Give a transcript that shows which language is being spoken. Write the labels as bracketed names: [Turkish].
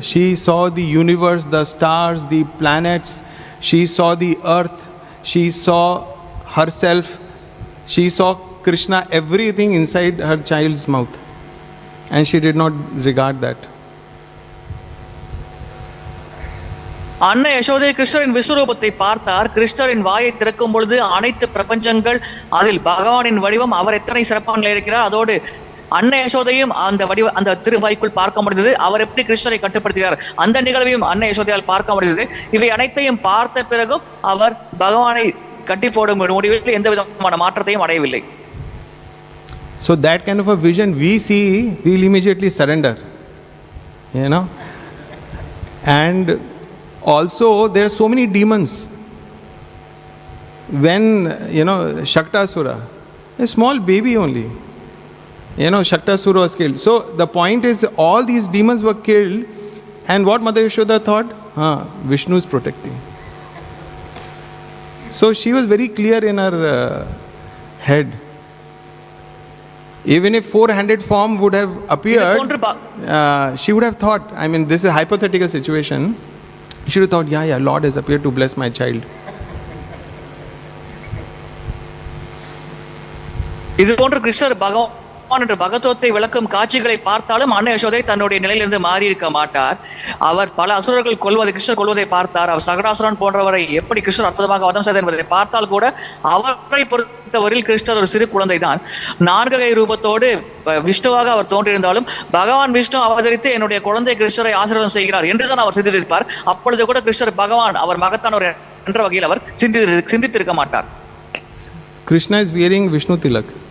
[English] She saw the universe, the stars, the planets. She saw the earth. She saw herself. She saw Kṛṣṇa, everything inside her child's mouth. And she did not regard that. [Tamil] அன்னை யசோதை கிருஷ்ணரின் விஸ்வரூபத்தை பார்த்தார். கிருஷ்ணரின் வாயை திறக்கும் பொழுது அனைத்து பிரபஞ்சங்கள், அதில் பகவானின் வடிவம், அவர் எத்தனை சிறப்பான நிலையில் இருக்கிறார், அதோடு அன்னை யசோதையும் அந்த திருவாய்க்குள் பார்க்க முடிந்தது. அவர் எப்படி கிருஷ்ணரை கட்டுப்படுத்துகிறார் அந்த நிகழ்வையும் அன்னை யசோதையால் பார்க்க முடிந்தது. இவை அனைத்தையும் பார்த்த பிறகும் அவர் பகவானை கட்டி போடும் முடிவில் எந்த விதமான மாற்றத்தையும் அடையவில்லை. [English] So that kind of a vision we see, we'll immediately surrender. And also there are so many demons. When, Shaktasura, a small baby only, Shaktasura was killed. So the point is, all these demons were killed, and what Mother Yashoda thought? Vishnu is protecting. So she was very clear in her head. Even if 400 form would have appeared, she would have thought, this is a hypothetical situation, she would have thought, Lord has appeared to bless my child. [Tamil] இது போன்ற கிருஷ்ணர் பகவான் என்ற பகவத்தை விளக்கும் காட்சிகளை பார்த்தாலும் அன்னை யசோதை தன்னுடைய நிலையிலிருந்து மாறி இருக்க மாட்டார். அவர் பல அசுரர்கள் கிருஷ்ணர் கொல்வதை பார்த்தார். அவர் சகடாசுரன் போன்றவரை எப்படி கிருஷ்ணர் அற்புதமாக வதம் செய்தார் என்பதை பார்த்தால் கூட அவரை பொறுத்தவரையில் கிருஷ்ணர் ஒரு சிறு குழந்தை தான். 4 கை ரூபத்தோடு விஷ்ணுவாக அவர் தோன்றியிருந்தாலும் பகவான் விஷ்ணு அவதரித்து என்னுடைய குழந்தை கிருஷ்ணரை ஆசீர்வாதம் செய்கிறார் என்றுதான் அவர் சிந்தித்திருப்பார். அப்பொழுது கூட கிருஷ்ணர் பகவான் அவர் மகத்தானவர் என்ற வகையில் அவர் சிந்தித்திருக்க மாட்டார். [English] Kṛṣṇa is wearing Vishnu tilak.